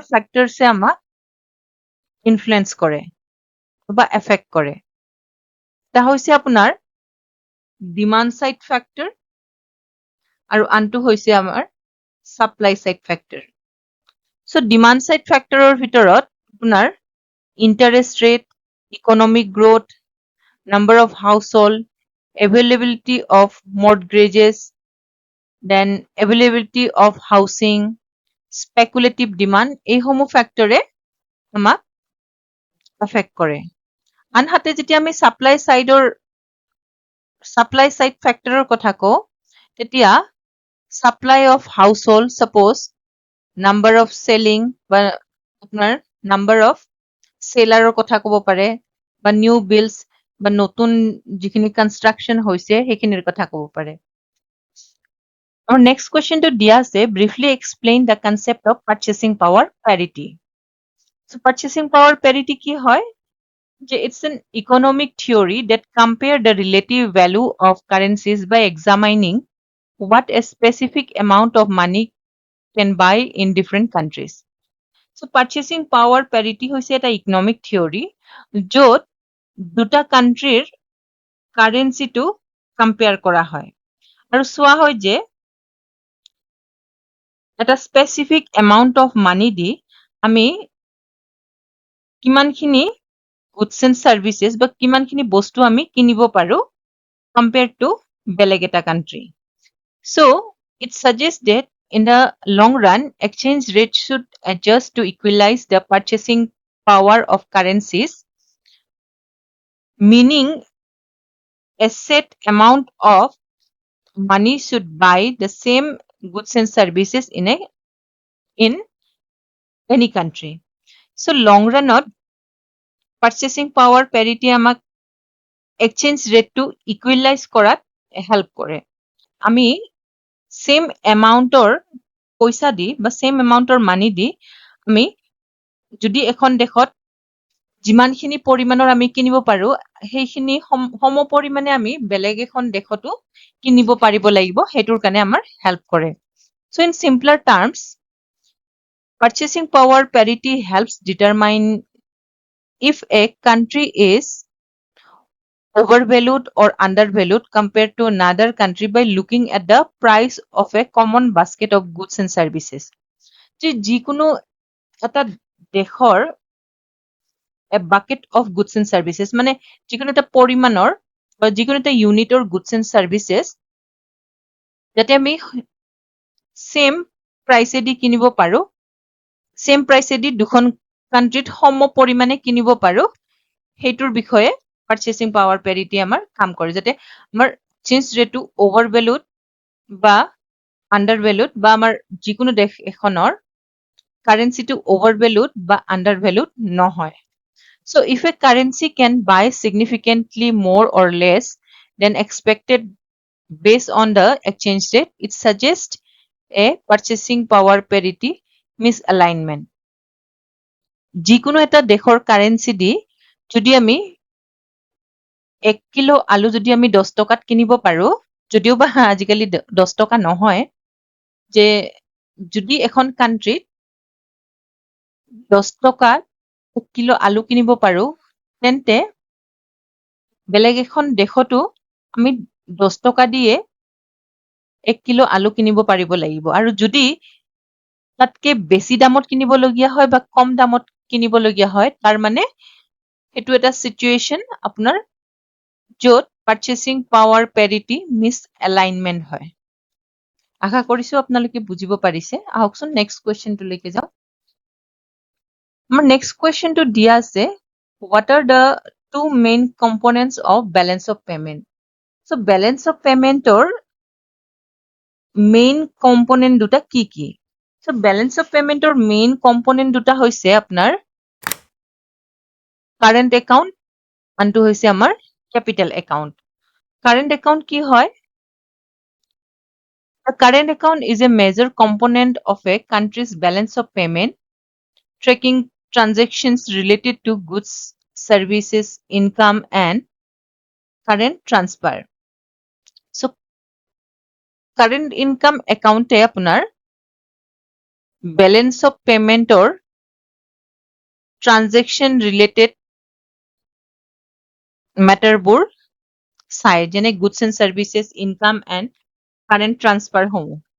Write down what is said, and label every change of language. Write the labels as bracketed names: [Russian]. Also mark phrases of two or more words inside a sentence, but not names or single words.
[Assamese] ফ্যাক্টৰসে আমাক ইনফ্লুয়েন্স কৰে বা এফেক্ট কৰে এটা হৈছে আপোনাৰ ডিমান্ড [English] side factor [Assamese] আৰু আনটো হৈছে আমাৰ [English] supply side factor so demand side factor's [Assamese] ভিতৰত আপোনাৰ [English] interest rate economic growth number of household availability of mortgages, then availability of housing, speculative demand, [Assamese] এইসমূহ ফেক্টৰে আমাক এফেক্ট কৰে। আনহাতে যেতিয়া আমি [English] supply side factor's [Assamese] কথা কওঁ তেতিয়া [English] supply of household, suppose number of selling [Assamese] বা আপোনাৰ [English] number of [Assamese] সেলাৰৰ কথা ক'ব পাৰে বা [English] new builds [Assamese] বা নতুন যিখিনি কনষ্ট্ৰাকচন হৈছে সেইখিনিৰ কথা ক'ব পাৰে। [English] Our next question to [Assamese] দিয়া আছে [English] briefly explain the concept of purchasing power parity. So purchasing power parity [Assamese] কি হয়? [English] যে it's an economic theory that compare the relative value of currencies by examining what a specific amount of money can buy in different countries. So purchasing power parity [Assamese] হৈছে এটা [English] economic theory [Assamese] য'ত দুটা [English] country's currency [Assamese] কম্পেয়াৰ কৰা হয় আৰু চোৱা হয় যে এটা [English] specific amount of money [Assamese] দি আমি কিমানখিনি [English] goods and services [Assamese] বা কিমানখিনি বস্তু আমি কিনিব পাৰো [English] compare to [Assamese] এটা কান্ট্ৰি। [English] So it suggests that in the long run, exchange rates should adjust to equalize the purchasing power of currencies, meaning a set amount of money should buy the same goods and services in any country. So long run purchasing power parity আমাক exchange rate to equalize কৰাত help কৰে। [Assamese] আমি [English] same amountৰ [Assamese] পইচা দি বা [English] same amount money [Assamese] দি আমি যদি এখন দেশত যিমানখিনি পৰিমাণৰ আমি কিনিব পাৰো সেইখিনি সম পৰিমাণে আমি বেলেগ এখন দেশতো কিনিব পাৰিব লাগিব হেতুৰ কাৰণে আমাৰ হেল্প কৰে। [English] So in simpler terms, purchasing power parity helps determine if a country is overvalued or undervalued compared to another country by looking at the price of a common basket of goods and services. [Assamese] যে যিকোনো এটা দেশৰ [English] a bucket of goods and services [Assamese] মানে যিকোনো এটা পৰিমাণৰ বা যিকোনো এটা ইউনিটৰ [English] goods and services [Assamese] যাতে আমি [English] same price [Assamese] কিনিব পাৰো [English] same price [Assamese] দুখন কান্ট্ৰিত সম পৰিমাণে কিনিব পাৰো হেতুৰ বিষয়ে [English] purchasing power parity [Assamese] আমাৰ কাম কৰে যাতে আমাৰ [English] change rate [Assamese] overvalued বা undervalued বা আমাৰ যিকোনো দেশ এখনৰ কারেন্সিটো overvalued বা undervalued নহয়। [English] So if a currency can buy significantly more or less than expected based on the exchange rate, it suggests a purchasing power parity misalignment. [Assamese] যিকোনো এটা দেশৰ কারেন্সি দি যদি আমি 1 কিলো আলু যদি আমি 10 টকাত কিনিব পাৰো যদিও বা আজিকালি 10 টকা নহয় যে যদি এখন কান্ট্ৰিত 10 টকাত 1 কিলো আলু কিনিব পাৰো তেন্তে বেলেগ এখন দেশতো আমি 10 টকা দিয়ে 1 কিলো আলু কিনিব পাৰিব লাগিব আৰু যদি তাতকে বেছি দামত কিনিব লগিয়া হয় বা কম দামত কিনিব লগিয়া হয় তাৰ মানে এটো এটা সিচুৱেচন আপোনাৰ য'ত [English] purchasing power parity misalignment [Assamese] হয়। আশা কৰিছো আপোনালোকে বুজিব পাৰিছে। আহকচোন [English] next question [Assamese] লৈকে যাও। [English] আমাৰ next question [Assamese] দিয়া আছে [English] what are the two main components of balance of payment? So balance of payment or main component [Assamese] দুটা কি কি? [English] So balance of payment or main component [Assamese] দুটা হৈছে আপোনাৰ [English] current account [Assamese] আনটো হৈছে আমাৰ [English] capital account. Current account [Assamese] কি হয়? [English] A current account is a major component of a country's balance of payment, tracking transactions related to goods, services, income, and current transfer. So, current income account [Assamese] এ আপোনাৰ [English] balance of payment or transaction related matter [Assamese] বোৰ চাই যেনে [English] goods and services, income, and current transfer সমূহ।